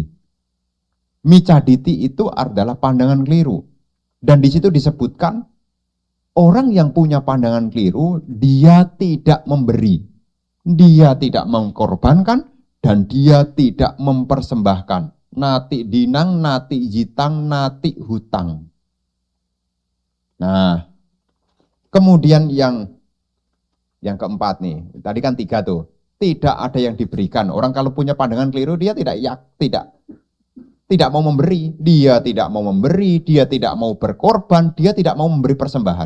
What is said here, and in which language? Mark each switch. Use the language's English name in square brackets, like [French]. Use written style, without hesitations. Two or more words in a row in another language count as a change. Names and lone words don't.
[Indonesian] Micaditi itu adalah pandangan keliru. Dan di situ disebutkan, orang yang punya pandangan keliru, dia tidak memberi, dia tidak mengkorbankan, dan dia tidak mempersembahkan. [Pali] Nati dinang, nati jitang, nati hutang. [Indonesian] Nah, kemudian yang keempat nih, tadi kan 3 tuh, tidak ada yang diberikan. Orang kalau punya pandangan keliru, dia tidak mau memberi, dia tidak mau memberi, dia tidak mau berkorban, dia tidak mau memberi persembahan.